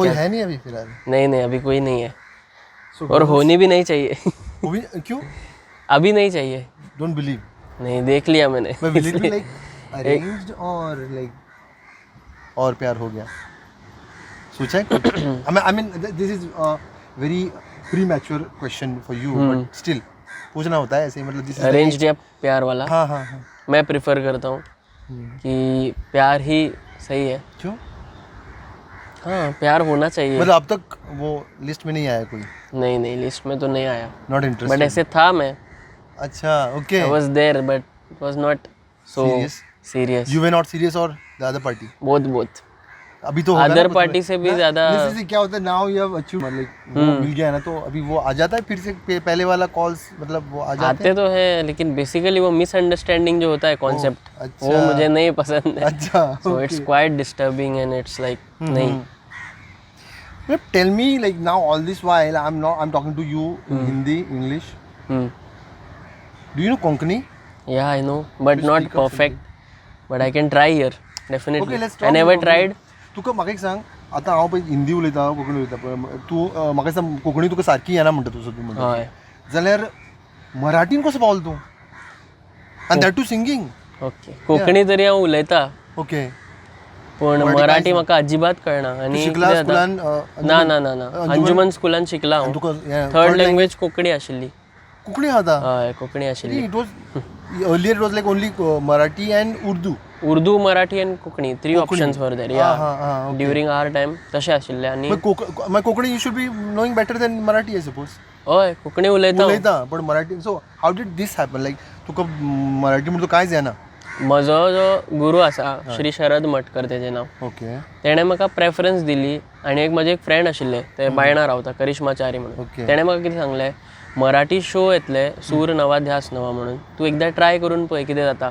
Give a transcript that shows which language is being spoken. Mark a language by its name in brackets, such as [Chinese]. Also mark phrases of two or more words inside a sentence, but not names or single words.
[Hindi] कोई है नहीं अभी फिलहाल? नहीं अभी कोई नहीं है और होनी भी नहीं चाहिए. क्यों? अभी नहीं चाहिए. [English] don't believe? नहीं, [Hindi] देख लिया मैंने. [English] like arranged [Hindi] और प्यार हो गया? सोचा है कुछ? [English] I mean this is very premature question for you, but still [Hindi] पूछना होता है ऐसे. मतलब [English] दिस [Hindi] अरेंज्ड या प्यार वाला? हाँ. मैं प्रेफर करता हूँ कि प्यार ही सही है. क्यों? हाँ, प्यार होना चाहिए. मतलब अब तक वो लिस्ट में नहीं आया कोई? नहीं लिस्ट में तो नहीं आया. [English] not interested? [Hindi] बट ऐसे था मैं. अच्छा, ओके. [English] I was there but it was not so serious. you were not serious और the other party? बोथ. अभी तो other party [Hindi] से भी ज्यादा. जैसे क्या होता है, [English] now you have achieved, [Hindi] मतलब वो मिल गया है ना, तो अभी वो आ जाता है फिर से पहले वाला कॉल्स, मतलब वो आ जाते हैं. तो है, लेकिन बेसिकली वो मिसअंडरस्टैंडिंग जो होता है कॉन्सेप्ट, वो मुझे नहीं पसंद है. अच्छा. [English] so it's quite disturbing and it's like नहीं. Tell me, like now all this while I'm talking to you in Hindi, English. Do you know Konkani? Yeah, I know, but not perfect. But I can try here, definitely. Okay, let's talk. I never tried. [Konkani] तुका म्हाका एक सांग, आता हांव पळय हिंदी उलयता, कोंकणी उलयता पळय, तूं म्हाका सांग कोंकणी तुका सारकी येना म्हणटा तूं म्हणटा, जाल्यार मराठीन कसो पावलो तूं? [English] And that too singing? [Konkani] ओके. कोंकणी तरी हांव उलयता. ओके. पण मराठी म्हाका अजिबात कळना. आणि ना अंजुमन स्कुलान शिकला हांव. [English] third language [Konkani] कोंकणी आशिल्ली. कोंकणी आता? हय, कोंकणी आशिल्ली. [English] It was earlier it was like only Marathi and Urdu. Urdu, Marathi and Konkani, 3 options were there. Ya during our time [Konkani] तशें आशिल्ले. आणि [English] Konkani you should be knowing better than Marathi, I suppose. [Konkani] हय, कोंकणी उलयता [English] पण मराठी. so how did this happen? [Konkani] लायक तुका मराठी म्हणून कांयच येना? म्हजो जो गुरू आसा श्री शरद मटकर तेजें नांव. ओके. तेणें म्हाका प्रेफरन्स दिली. आनी एक म्हजे एक फ्रेंड आशिल्ले, ते बायणा रावता, करिश्माचारी म्हणून. तेणें म्हाका कितें सांगलें, मराठी शो येतले सूर नवा ध्यास नवा म्हणून, तूं एकदां ट्राय करून पळय कितें जाता.